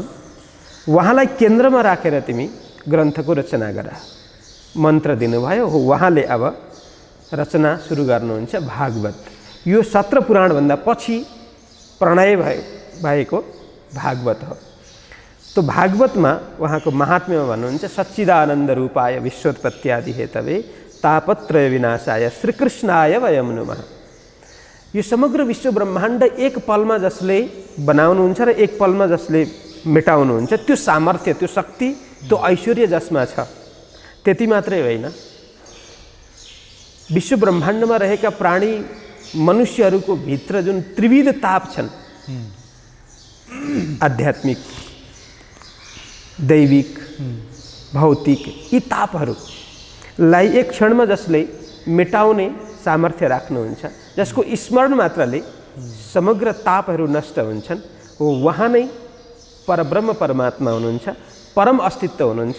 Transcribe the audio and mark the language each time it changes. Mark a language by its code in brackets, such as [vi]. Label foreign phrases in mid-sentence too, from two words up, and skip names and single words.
[ne] उहाँलाई केन्द्रमा राखेर तिमी ग्रन्थको रचना गर। मन्त्र दिनुभयो। हो, उहाँले अब रचना सुरु गर्नुहुन्छ भागवत। यो 17 पुराणभन्दा पछि प्रणय भएको भागवत हो। तो भागवतमा उहाँको महात्म्यमा भन्नुहुन्छ, [sa] सच्चिदानन्द रूपाय विश्वोत्पत्त्यादि हेतवे तापत्रय विनाशाय श्रीकृष्णाय वयं नमः। [ne] यो समग्र विश्व ब्रह्माण्ड एक पलमा जसले बनाउनुहुन्छ र एक पलमा जसले मेटाउनुहुन्छ, त्यो सामर्थ्य, त्यो शक्ति, त्यो ऐश्वर्य जसमा छ, त्यति मात्रै होइन, विश्व ब्रह्माण्डमा रहेका प्राणी मनुष्यहरूको भित्र जुन त्रिविध ताप छन्, आध्यात्मिक, दैविक, भौतिक, यी तापहरूलाई एक क्षणमा जसले मेटाउने सामर्थ्य राख्नुहुन्छ, जसको स्मरण मात्रले समग्र तापहरू नष्ट हुन्छन्, हो उहाँ नै परब्रह्म परमात्मा हुनुहुन्छ, परम अस्तित्व हुनुहुन्छ।